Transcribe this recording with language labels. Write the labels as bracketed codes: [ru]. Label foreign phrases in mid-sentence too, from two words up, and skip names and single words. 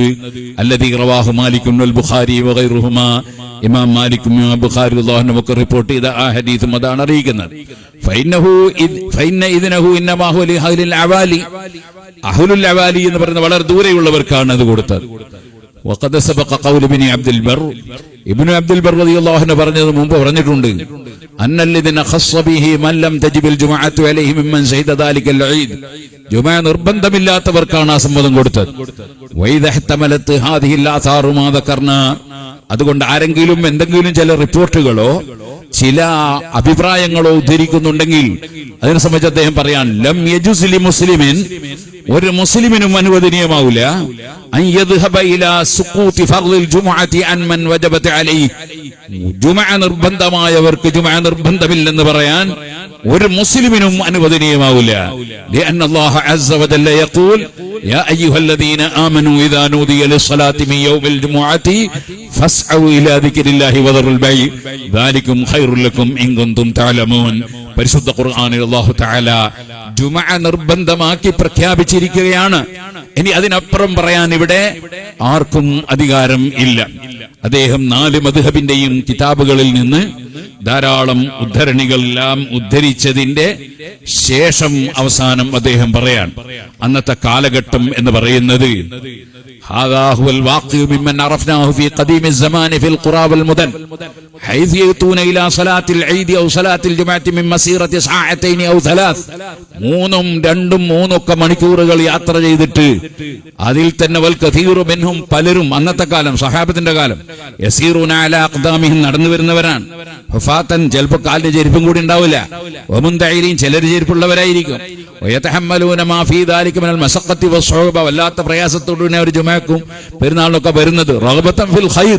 [ar] الذي رواه مالك والبخاري وغيرهما, [ml] ഇമാം മാലിക് ബുഖാരി [ar] رضي الله عنه [ml] ഒക്കെ റിപ്പോർട്ട് ചെയ്ത ആ ഹദീസും അതാണ് അറിയിക്കുന്നത്. [ar] فإن إذنه إنما هو لأهل العوالي, أهل العوالي [ml] എന്ന് പറയുന്ന വളരെ ദൂരെയുള്ളവർക്കാണ് അത് കൊടുത്തത്. [ar] وقد سبق قول ابن عبد البر, [ml] ഇബ്നു അബ്ദുൽ ബർ [ar] رضي الله عنه [ml] പറഞ്ഞത് മുമ്പ് പറഞ്ഞിട്ടുണ്ട്, [ar] أن الذين خص به من لم تجب الجمعة عليه ممن شهد ذلك العيد, [ml] ജുമഅ നിർബന്ധമില്ലാത്തവർക്കാണ് ആ സമ്മതം കൊടുത്തത്. [ar] وإذا احتملت هذه الآثار ما ذكرنا, [ml] അതുകൊണ്ട് ആരെങ്കിലും എന്തെങ്കിലും ചില റിപ്പോർട്ടുകളോ ചില അഭിപ്രായങ്ങളോ ഉദ്ധരിക്കുന്നുണ്ടെങ്കിൽ അതിനെ സംബന്ധിച്ച് അദ്ദേഹം പറയാൻ, [ar] لم يجز لمسلم, [ml] ഒരു മുസ്ലിമിനും അനുവദനീയമാവില്ല [ar] أن يذهب إلى سقوط فرض الجمعة عن من وجبت عليه, [ml] ജുമഅ നിർബന്ധമായവർക്ക് ജുമഅ നിർബന്ധമില്ലെന്ന് പറയാൻ ഒരു മുസ്ലിമിനും അനുവദനീയമാവില്ല. [ar] لأن الله عز وجل يقول يا أيها الذين آمنوا إذا نودي للصلاة من يوم الجمعة فاسعوا إلى ذكر الله وذروا البيع ذلكم خير لكم إن كنتم تعلمون. [ml] പരിശുദ്ധ ഖുർആനിൽ [ar] الله تعالى [ml] ജുമുഅ നിർബന്ധമാക്കി പ്രഖ്യാപിച്ചിരിക്കുകയാണ്. ഇനി അതിനപ്പുറം പറയാൻ ഇവിടെ ആർക്കും അധികാരം ഇല്ല. അദ്ദേഹം 4 മദ്ഹബിന്റെയും കിതാബുകളിൽ നിന്ന് ധാരാളം ഉദ്ധരണികളെല്ലാം ഉദ്ധരിച്ചതിന്റെ ശേഷം അവസാനം അദ്ദേഹം പറയാൻ, അന്നത്തെ കാലഘട്ടം എന്ന് പറയുന്നത് [ar] هذا هو الواقع ممن عرفناه في قديم الزمان في القرى والمدن حيث يأتون إلى صلاة العيد أو صلاة الجمعة من مسيرة ساعتين أو 3 [ml] 3 മണിക്കൂറുകൾ യാത്ര ചെയ്തിട്ട് അതിൽ തന്നെ [ar] والكثير منهم [ml] പലരും അന്നത്തെ കാലം സഹാബത്തിന്റെ കാലം [ar] يسيرون على أقدامهم [ml] നടന്നു വരുന്നവരാണ്. ഹുഫാത്തൻ ചിലപ്പോൾ കാലിന് ചെരുപ്പും കൂടി ഉണ്ടാവില്ല. വമുന്തഈരീൻ ചിലർ ചെരുപ്പുള്ളവരായിരിക്കും. [ar] ويتحملون ما في ذلك من المشقة والصعوبة [ml] വല്ലാത്ത പ്രയാസത്തോടുകൂടി അവർ ജുമഅക്കും പെരുന്നാളിനൊക്കെ വരുന്നത് [ar] رغبة في الخير.